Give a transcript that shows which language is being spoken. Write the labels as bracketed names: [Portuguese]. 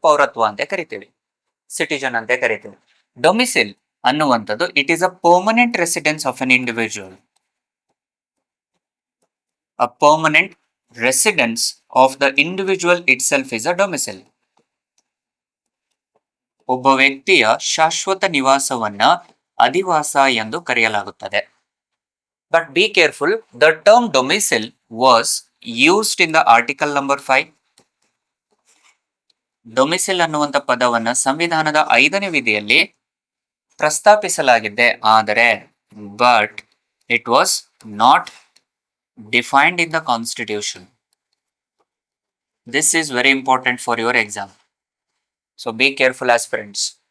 [Kannada] ಪೌರತ್ವ ಅಂತ ಕರಿತೀವಿ, [English] citizen [Kannada] ಅಂತ ಕರಿತೀವಿ. [English] Domicile ಅನ್ನುವಂಥದ್ದು it is a permanent residence of an individual. A permanent residence of the individual itself is a domicile. [Kannada] ಒಬ್ಬ ವ್ಯಕ್ತಿಯ ಶಾಶ್ವತ ನಿವಾಸವನ್ನ ಅಧಿವಾಸ ಎಂದು ಕರೆಯಲಾಗುತ್ತದೆ. [English] But be careful, the term domicile was used in the article number 5. [Kannada] ಡೊಮಿಸಿಲ್ ಅನ್ನುವಂಥ ಪದವನ್ನ ಸಂವಿಧಾನದ 5ನೇ ವಿಧಿಯಲ್ಲಿ ಪ್ರಸ್ತಾಪಿಸಲಾಗಿದೆ, ಆದರೆ [English] But it was not defined in the constitution. This is very important for your exam. So be careful aspirants.